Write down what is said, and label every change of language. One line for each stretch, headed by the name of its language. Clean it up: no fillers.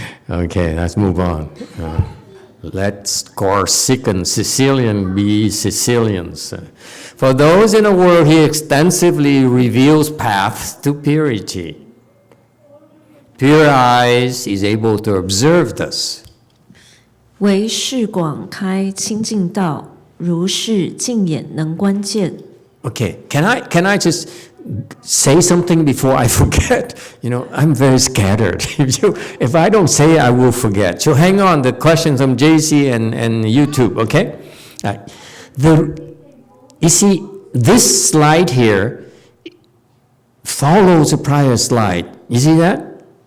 English: Okay, let's move on. Let's Corsican, Sicilian be Sicilians. For those in the world, he extensively reveals paths to purity. Pure eyes is able to observe this.
Chinese: 为视广开清净道，如是净眼能观见。
English: Okay, can I just say something before I forget? I'm very scattered. If I don't say it, I will forget. So hang on, the questions from JC and YouTube, okay? You see, this slide here follows a prior slide. You see that?